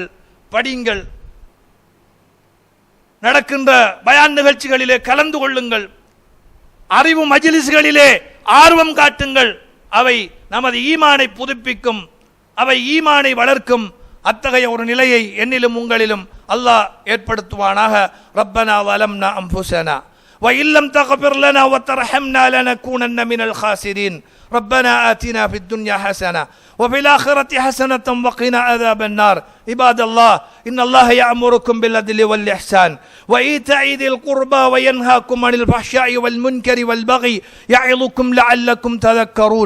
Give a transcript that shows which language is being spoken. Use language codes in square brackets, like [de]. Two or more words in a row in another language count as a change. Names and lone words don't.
[ta] படியுங்கள், நடக்கின்ற பயான் நிகழ்ச்சிகளிலே கலந்து கொள்ளுங்கள், அறிவு மஜ்லிஸ்களிலே ஆர்வம் காட்டுங்கள். அவை நமது ஈமானை புதுப்பிக்கும், அவை ஈமானை வளர்க்கும். அத்தகைய ஒரு நிலையை என்னிலும் உங்களிலும் அல்லாஹ் ஏற்படுத்துவானாக. [ar] ربنا ظلمنا أنفسنا وإن لم تغفر لنا وترحمنا لنكونن من الخاسرين. ربنا آتنا في الدنيا حسنة وفي الآخرة حسنة وقنا عذاب النار. عباد الله إن الله يأمركم بالعدل والإحسان وإيتاء ذي القربى وينهاكم عن الفحشاء والمنكر والبغي يعظكم لعلكم تذكرون.